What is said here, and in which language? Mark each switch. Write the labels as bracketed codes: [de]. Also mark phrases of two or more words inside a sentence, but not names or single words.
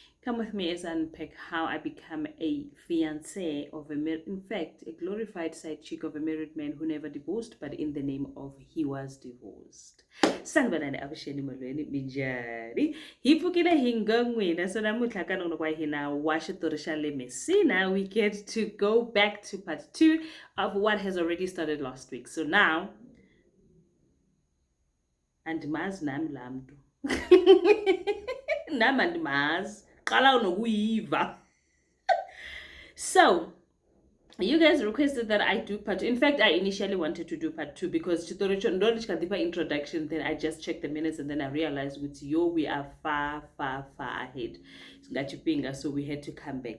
[en] Come with me as I unpack how I become a fiancé of in fact, a glorified side chick of a married man who never divorced, but in the name of he was divorced. [ts] Sanibonani avuxeni molweni minjhani hi pfukile hi nga n'wina so namuntlha ka nona kwa hina wa xitori xa le Messina [en] we get to go back to part 2 of what has already started last week. [xh] So now andimazi nami laa mntu nami andimazi qala nokuyiva. [en] So you guys requested that I do part 2. In fact, I initially wanted to do part 2 because deeper introduction, then I just checked the minutes and then I realized with you we are far ahead. So we had to come back.